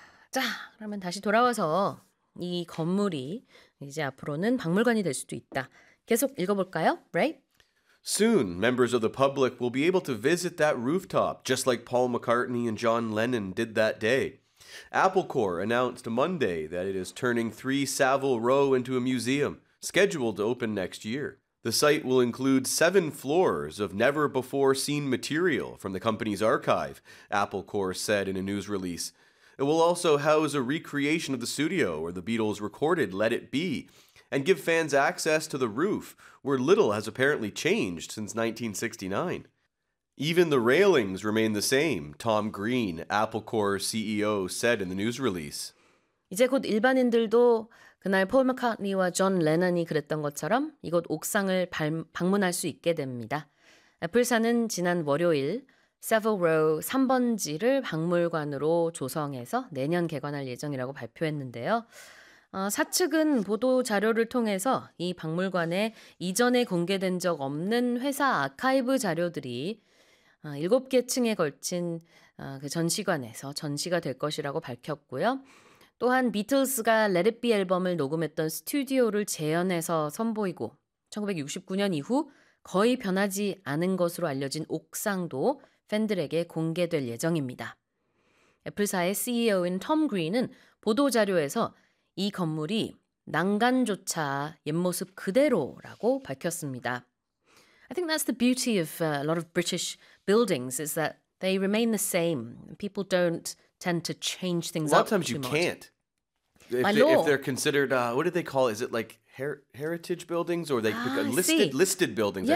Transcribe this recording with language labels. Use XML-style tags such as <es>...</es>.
<ko>자, 그러면 다시 돌아와서 이 건물이 이제 앞으로는 박물관이 될 수도 있다. 계속 읽어볼까요? Right?</ko> <en>Soon, members of the public will be able to visit that rooftop, just like Paul McCartney and John Lennon did that day. Apple Corps announced Monday that it is turning 3 Savile Row into a museum, scheduled to open next year. The site will include 7 floors of never-before-seen material from the company's archive, Apple Corps said in a news release. It will also house a recreation of the studio where the Beatles recorded Let It Be, and give fans access to the roof, where little has apparently changed since 1969. Even the railings remain the same, Tom Green, Apple Corps CEO, said in the news release.</en> <ko>이제 곧 일반인들도 그날 폴 마카트니와 존 레넌이 그랬던 것처럼 이곳 옥상을 방문할 수 있게 됩니다. 애플사는 지난 월요일 Savile Row 3번지를 박물관으로 조성해서 내년 개관할 예정이라고 발표했는데요. 사측은 보도 자료를 통해서 이 박물관에 이전에 공개된 적 없는 회사 아카이브 자료들이 7개 층에 걸친 그 전시관에서 전시가 될 것이라고 밝혔고요. 또한 비틀스가 Let It Be 앨범을 녹음했던 스튜디오를 재현해서 선보이고 1969년 이후 거의 변하지 않은 것으로 알려진 옥상도 팬들에게 공개될 예정입니다. 애플사의 CEO인 톰 그린은 보도자료에서 이 건물이 난간조차 옛모습 그대로라고 밝혔습니다.</ko> <en>I think that's the beauty of a lot of British buildings is that they remain the same. People don't tend to change things up too much. A lot of times you can't. If they're considered, what do they call it? Is it like heritage buildings? Or they listed buildings, yeah,</en>